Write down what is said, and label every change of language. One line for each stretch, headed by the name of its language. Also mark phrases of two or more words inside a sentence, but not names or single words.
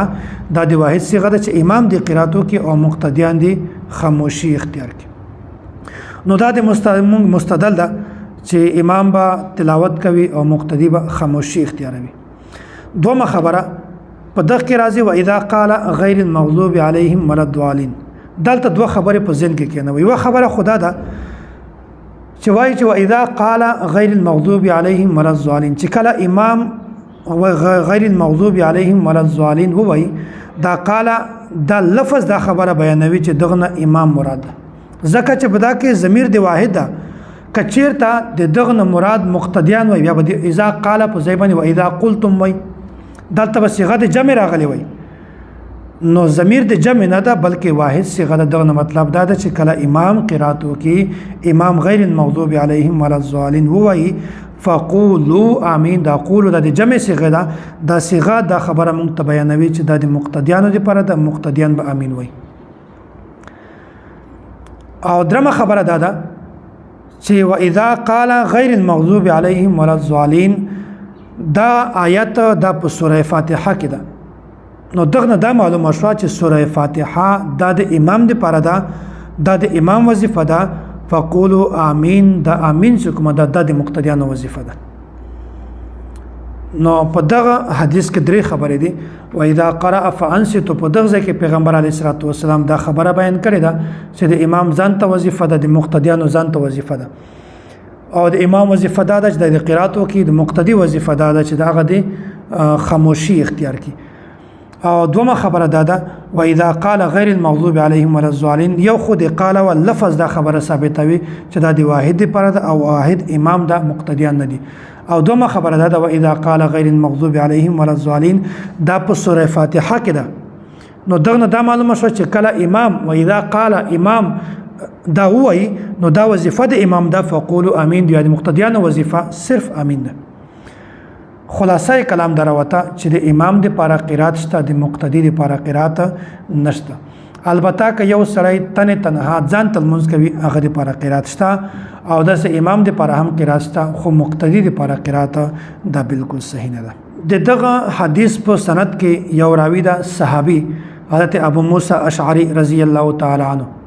Pashto: دا د واحد صيغه ده چې امام د قراتو کې او مقتدیان د خاموشي اختیار کی. نو دا د مستدل ده چې امام با تلاوت کوي او مقتدی به خاموشي اختیاروي. دومره خبره په دغه کې راځي
Arabic: واذا قال غیر المغضوب عليهم ولا الضالين.
Pashto: دلته دوه خبرې په ذهن کې کېنوي. یو خبره خدا ده چې وایي چې
Arabic: واذا قال غیر المغضوب عليهم ولا الضالين،
Pashto: چې کله امام
Arabic: غیر المغضوب عليهم ولا الضالين
Pashto: وایي، دا قال دا لفظ دا خبره بیانوي چې دغه امام مراد ده، ځکه چې په دا کې ضمیر دی واحد ده. کچیرته د دغه مراد مقتدیان وایي، بیا به
Arabic: اذا قال
Pashto: په ځای باندې
Arabic: واذا قلتم
Pashto: وایي، دلته به صيغه د جمع راغلی وای، نو ضمیر د جمع نه ده بلکې واحد صيغه ده. دغه مطلب دا ده چې کله امام قراتو کې امام
Arabic: غیر المغضوب عليهم ولا الضالين
Pashto: وایي
Arabic: فقولوا آمین،
Pashto: دا قولو د جمع صيغه ده. دا صيغه دا خبره مونږ ته بیانوي چې دا د مقتدیانو لپاره ده، مقتدیان به آمین وایي. او درمه خبره دا ده چې
Arabic: واذا قال غیر المغضوب عليهم ولا الضالين،
Pashto: دا آیت دا په سوره فاتحه کې ده. نو دغه دا معلومه شوه چې سوره فاتحه دا د امام لپاره ده، دا د امام وظیفه ده.
Arabic: فقولوا آمین،
Pashto: دا آمین چې کومه ده د مقتدیانو وظیفه ده. نو په دغه حدیث کې درې خبرې دي
Arabic: و اذا قرأ فانصتوا
Pashto: په دغه ځای کې پیغمبر
Arabic: علیه الصلاه والسلام
Pashto: دا خبره بیان کړې ده چې د امام ځان ته وظیفه ده د مقتدیانو ځان ته وظیفه ده او د امام وظیفه ده چې د قرات وکي د مقتدی وظیفه ده چې دغه د خاموشي اختیار کی او دومره خبره ده
Arabic: و اذا قال غیر المغضوب عليهم ولا الضالين
Pashto: یو خود قال او لفظ دا خبره ثابتوي چې دا د واحد پر ده او واحد امام ده مقتدیان نه دي او دومره خبره ده
Arabic: و اذا قال غیر المغضوب عليهم ولا الضالين
Pashto: دا په سوره فاتحه کې ده نو دغه دا معلومه شو چې کله امام
Arabic: و اذا قال
Pashto: امام دا وای نو دا وظیفه د امام ده
Arabic: فقولوا امین
Pashto: دی د مقتدیانو وظیفه صرف امین ده خلاصه کلام دروته چې د امام د پاره قرات شته د مقتدی د پاره قرات نشته البته که یو سړی تنها ځان تل منځ کوي هغه د پاره قرات شته او د امام د پاره هم قرات شته خو مقتدی د پاره قرات دا بالکل صحیح نه ده دغه حدیث په سند کې یو راوی دا صحابي حضرت ابو موسی اشعری
Arabic: رضی الله تعالی عنہ